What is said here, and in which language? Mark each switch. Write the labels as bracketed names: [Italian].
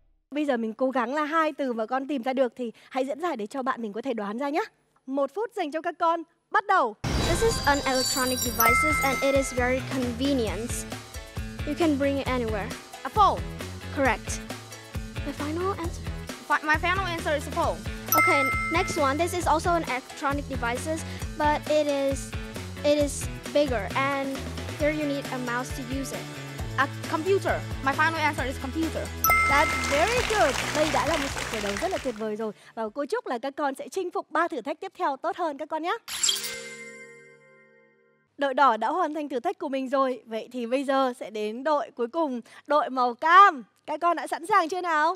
[Vietnamese] Bây giờ mình cố gắng là 2 từ mà con tìm ra được thì hãy diễn giải để cho bạn mình có thể đoán ra nhé. 1 phút dành cho các con. Bắt đầu. [English] This is an electronic device and it is very convenient. You can bring it anywhere. A phone. Correct. My final answer. My final answer is a phone. Okay, next one. This is also an electronic device, but it is bigger and here you need a mouse to use it. A computer. My final answer is computer. That's very good. [Vietnamese] Đây đã là một sự khởi đầu rất là tuyệt vời rồi. Và cô chúc là các con sẽ chinh phục 3 thử thách tiếp theo tốt hơn các con nhé. Đội đỏ đã hoàn thành thử thách của mình rồi. Vậy thì bây giờ sẽ đến đội cuối cùng, đội màu cam. Các con đã sẵn sàng chưa nào?